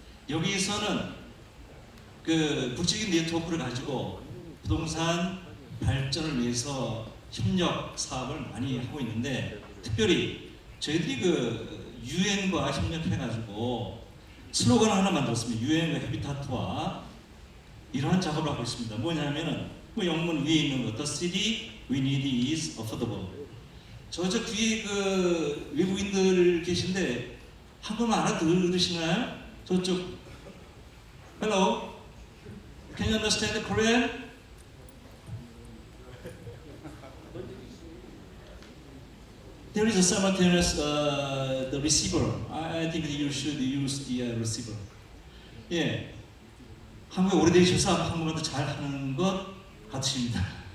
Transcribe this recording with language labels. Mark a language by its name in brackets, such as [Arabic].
[Korean] 여기서는 국제적인 네트워크를 가지고 부동산 발전을 위해서 협력 사업을 많이 하고 있는데 특별히 저희들이 유엔과 협력해가지고 슬로건 하나 만들었습니다. 유엔과 헤비타트와 이러한 작업을 하고 있습니다. 뭐냐면은 영문 위에 있는 것, [English] The city we need is affordable. [Korean] 저 뒤에 외국인들 계신데 한국말 알아들으시나요? 저쪽. [English] Hello, can you understand Korean? There is a simultaneous the receiver. I think you should use the receiver. [Korean] 예, 한국에 오래되셔서 한국말도 잘 하는 것 같으십니다.